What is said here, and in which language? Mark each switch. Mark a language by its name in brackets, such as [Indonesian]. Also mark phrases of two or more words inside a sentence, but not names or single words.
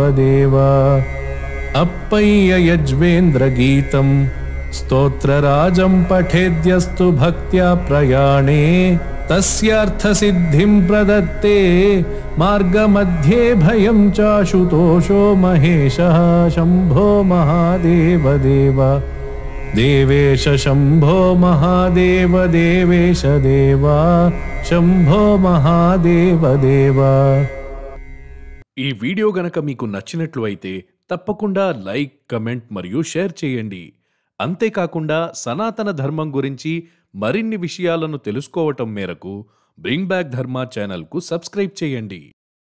[Sanskrit] देव अप्पय्य यज्वेन्द्रगीतं स्तोत्रराजं पठेद्यस्तु भक्त्या प्रयाणे तस्यार्थसिद्धिं प्रदत्ते मार्गमध्ये भयं चाशुतोषो महेशः शम्भो महादेव देव देवेश शम्भो महादेव देवेश देव शम्भो महादेव देव। [Telugu] ఈ వీడియో గనక మీకు నచ్చినట్లు అయితే తప్పకుండా లైక్, కమెంట్ మరియు షేర్ చేయండి. అంతేకాకుండా సనాతన ధర్మం గురించి మరిన్ని విషయాలను తెలుసుకోవటం మేరకు బ్రింగ్ బ్యాక్ ధర్మ ఛానల్కు సబ్స్క్రైబ్ చేయండి.